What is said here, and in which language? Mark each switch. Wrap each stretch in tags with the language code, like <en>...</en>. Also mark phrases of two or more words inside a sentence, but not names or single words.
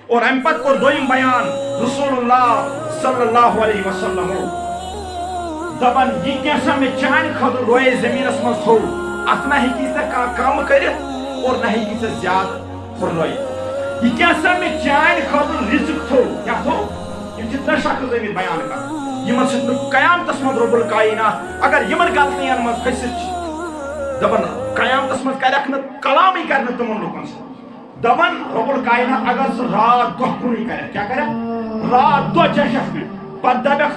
<ks>اور ام پت کور دویم بیان</ks> <ar>رسول اللہ صلی اللہ علیہ وسلم</ar> <ks>دپان یہ کیسا میں چان خاطر روئے زمینس مز تھو ات نہ ہیکی ژے کم کرت اور نہ ہیکی ژے زیادہ ہرنٲیِتھ یہ کیسا میں چان خاطر رزق تھو کیا تھو یم چھ ترٛےٚ شخص ٲمٕتۍ بیان کران یمن سۭتۍ قیامتس منٛز</ks> <ar>رب الکائنات</ar> <ks>اگر یمن غلطین منٛز پھٔسِتھ چھِ دپان قیامتس منٛز کرکھ نہٕ کلامٕے کرِ نہٕ تمن لوٗکن سۭتۍ دپان</ks> <ar>رب الکائنات</ar> <ks>اگر سُہ رات دۄہ کُنُے کرکھ کیٛاہ کرکھ رات دۄہ چشکھ پتہٕ دپکھ</ks>